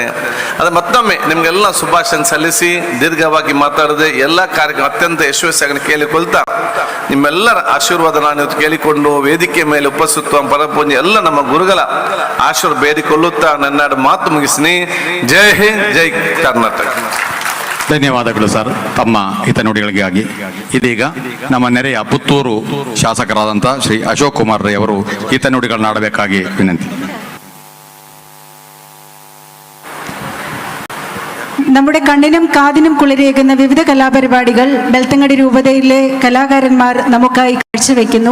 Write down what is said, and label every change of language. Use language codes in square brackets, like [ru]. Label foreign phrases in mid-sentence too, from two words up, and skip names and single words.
[kn] ಅದು ಮತ್ತೊಮ್ಮೆ ನಿಮಗೆಲ್ಲ ಶುಭಾಶಯ ಸಲ್ಲಿಸಿ ದೀರ್ಘವಾಗಿ ಮಾತಾಡದೆ ಎಲ್ಲ ಕಾರ್ಯಕ್ರಮ ಅತ್ಯಂತ ಯಶಸ್ವಿಯಾಗಿ ಕೇಳಿಕೊಳ್ತಾ ನಿಮ್ಮೆಲ್ಲರ ಆಶೀರ್ವಾದ ನಾನು ಇವತ್ತು ಕೇಳಿಕೊಂಡು ವೇದಿಕೆ ಮೇಲೆ ಉಪಸ್ಥಿತ ಪರಪೂಜೆ ಎಲ್ಲ ನಮ್ಮ ಗುರುಗಳ ಆಶೀರ್ವಾದ ಬೇಡಿಕೊಳ್ಳುತ್ತಾ ನನ್ನ ಮಾತು ಮುಗಿಸ್ನಿ. ಜೈ ಹಿಂದ್, ಜೈ ಕರ್ನಾಟಕ. ಧನ್ಯವಾದಗಳು ಸರ್ ತಮ್ಮ ಹಿತನುಡಿಗಳಿಗಾಗಿ. ಇದೀಗ ನಮ್ಮ ನೆರೆಯ ಪುತ್ತೂರು ಶಾಸಕರಾದಂಥ ಶ್ರೀ ಅಶೋಕ್ ಕುಮಾರ್ ರೈ ಅವರು ಹಿತನುಡಿಗಳನ್ನ ಆಡಬೇಕಾಗಿ ವಿನಂತಿ. [ml] നമ്മുടെ കണ്ണിനും കാതിനും കുളിരേകുന്ന വിവിധ കലാപരിപാടികൾ ബെൽത്തങ്ങാടി രൂപതയിലെ കലാകാരന്മാർ നമുക്കായി കാഴ്ചവെക്കുന്നു.